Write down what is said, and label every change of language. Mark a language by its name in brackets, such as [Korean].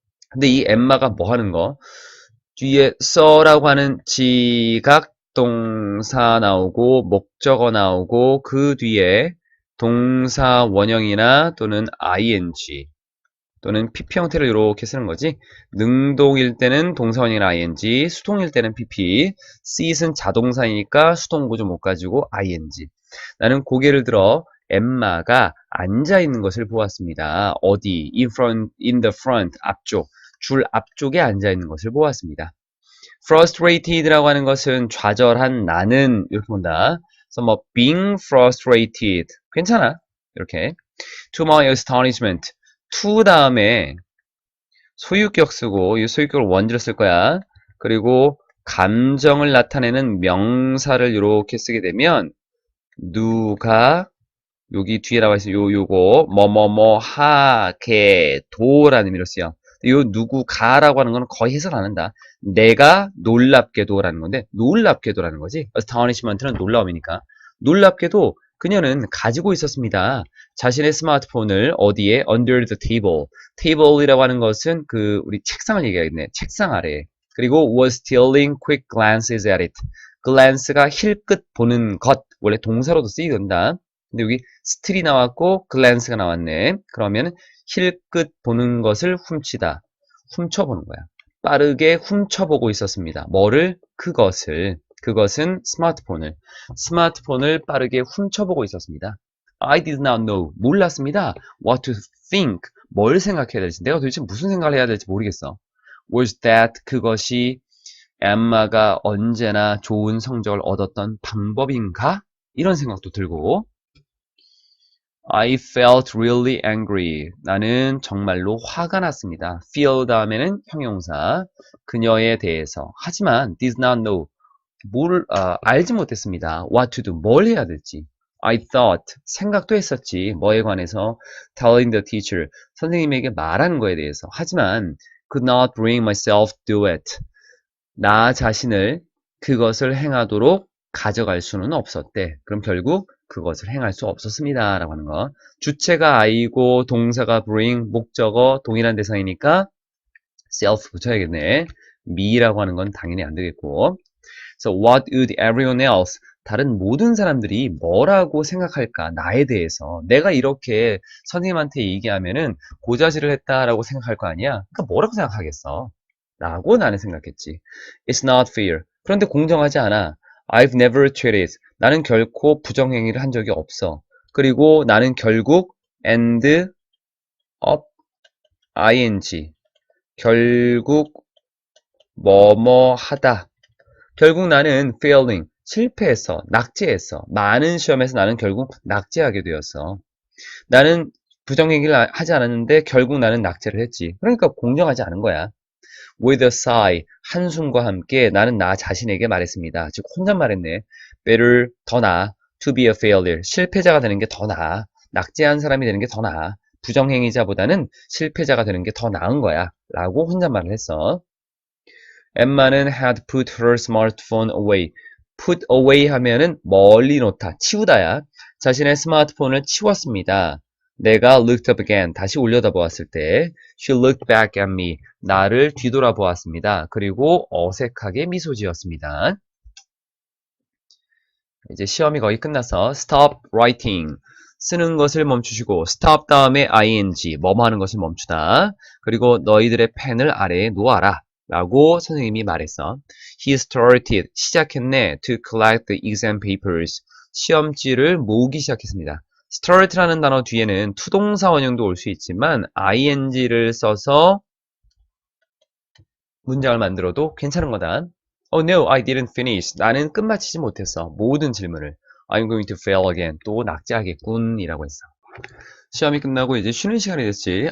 [Korean] 근데 이 엠마가 뭐 하는 거? 뒤에 써라고 하는 지각 동사 나오고 목적어 나오고 그 뒤에 동사 원형이나 또는 ing 또는 pp 형태를 이렇게 쓰는 거지. 능동일 때는 동사 원형이나 ing, 수동일 때는 pp, sit은 자동사이니까 수동구조 못 가지고 ing. 나는 고개를 들어 엠마가 앉아 있는 것을 보았습니다. 어디? [English] in the front, 앞쪽. [Korean] 줄 앞쪽에 앉아 있는 것을 보았습니다. frustrated라고 하는 것은 좌절한 나는 이렇게 본다. 그래서 뭐 [English] being frustrated [Korean] 괜찮아. 이렇게 [English] to my astonishment [Korean] to 다음에 소유격 쓰고 이 소유격을 원주로 쓸 거야. 그리고 감정을 나타내는 명사를 이렇게 쓰게 되면 누가 여기 뒤에 나와 있어 요거 뭐뭐뭐 하게 도라는 의미로 쓰여. 요 누구가라고 하는 건 거의 해석 안 한다. 내가 놀랍게도라는 건데 놀랍게도라는 거지. astonishment는 놀라움이니까. 놀랍게도 그녀는 가지고 있었습니다. 자신의 스마트폰을 어디에? [English] under the table. [Korean] table이라고 하는 것은 그 우리 책상을 얘기하겠네. 책상 아래. 그리고 [English] was stealing quick glances at it. [Korean] glance가 힐끗 보는 것. 원래 동사로도 쓰이던다. 근데 여기 스틸이 나왔고 글랜스가 나왔네. 그러면 힐끗 보는 것을 훔치다. 훔쳐보는 거야. 빠르게 훔쳐보고 있었습니다. 뭐를? 그것을. 그것은 스마트폰을 빠르게 훔쳐보고 있었습니다. [English] I did not know. [Korean] 몰랐습니다. [English] What to think. [Korean] 뭘 생각해야 될지. 내가 도대체 무슨 생각을 해야 될지 모르겠어. [English] Was that [Korean] 그것이 엠마가 언제나 좋은 성적을 얻었던 방법인가? 이런 생각도 들고 [English] I felt really angry. [Korean] 나는 정말로 화가 났습니다. feel 다음에는 형용사. 그녀에 대해서. [English] 하지만 did not know. [Korean] 알지 못했습니다. [English] what to do. [Korean] 뭘 해야 될지. [English] I thought. [Korean] 생각도 했었지. 뭐에 관해서 [English] telling the teacher. [Korean] 선생님에게 말하는 거에 대해서. [English] 하지만 could not bring myself to do it. [Korean] 나 자신을 그것을 행하도록 가져갈 수는 없었대. 그럼 결국 그것을 행할 수 없었습니다. 라고 하는 거. 주체가 I고 동사가 bring, 목적어 동일한 대상이니까 self 붙여야겠네. me라고 하는 건 당연히 안 되겠고. [English] So what would everyone else? [Korean] 다른 모든 사람들이 뭐라고 생각할까? 나에 대해서. 내가 이렇게 선생님한테 얘기하면은 고자질을 했다라고 생각할 거 아니야? 그러니까 뭐라고 생각하겠어? 라고 나는 생각했지. [English] It's not fair. [Korean] 그런데 공정하지 않아. [English] I've never cheated. [Korean] 나는 결코 부정행위를 한 적이 없어. 그리고 나는 결국 [English] end up ing. [Korean] 결국 뭐뭐 하다. 결국 나는 failing. 실패했어. 낙제했어. 많은 시험에서 나는 결국 낙제하게 되었어. 나는 부정행위를 하지 않았는데 결국 나는 낙제를 했지. 그러니까 공정하지 않은 거야. [English] With a sigh, [Korean] 한숨과 함께 나는 나 자신에게 말했습니다. 즉 혼잣말했네. Better, 더 나아. [English] To be a failure, [Korean] 실패자가 되는 게 더 나아. 낙제한 사람이 되는 게 더 나아. 부정행위자보다는 실패자가 되는 게 더 나은 거야. 라고 혼잣말을 했어. [English] 엠마는 had put her smartphone away. [Korean] put away 하면은 멀리 놓다, 치우다야. 자신의 스마트폰을 치웠습니다. 내가 [English] looked up again, [Korean] 다시 올려다보았을 때 [English] she looked back at me, [Korean] 나를 뒤돌아보았습니다. 그리고 어색하게 미소 지었습니다. 이제 시험이 거의 끝나서 [English] stop writing, [Korean] 쓰는 것을 멈추시고 stop 다음에 ing, 뭐뭐 하는 것을 멈추다. 그리고 너희들의 펜을 아래에 놓아라 라고 선생님이 말했어. [English] He started, [Korean] 시작했네. [English] To collect the exam papers, [Korean] 시험지를 모으기 시작했습니다. start라는 단어 뒤에는 투동사 원형도 올 수 있지만 ing를 써서 문장을 만들어도 괜찮은 거다. [English] Oh no, I didn't finish. [Korean] 나는 끝마치지 못했어. 모든 질문을. [English] I'm going to fail again. [Korean] 또 낙제하겠군 이라고 했어. 시험이 끝나고 이제 쉬는 시간이 됐지.